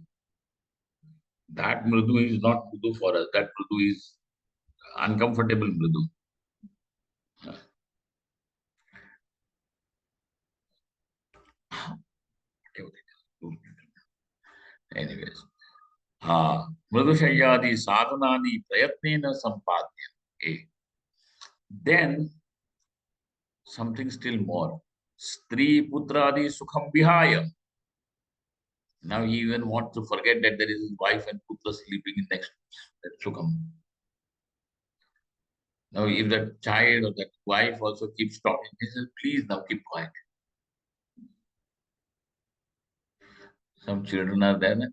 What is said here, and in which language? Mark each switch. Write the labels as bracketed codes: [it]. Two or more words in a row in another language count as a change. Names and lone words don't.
[en] That Mrudu is not Mrudu for us. That Mrudu is uncomfortable Mrudu. Anyways. [sa] Mrudushayadi sadhanani prayatnena sampadya. [en] Then something still more. [sa] Stri putradi sukham vihaya. [en] Now he even wants to forget that there is his wife and putra sleeping in next that sukham. Now if that child or that wife also keeps talking, he says, please now keep quiet. Some children are there.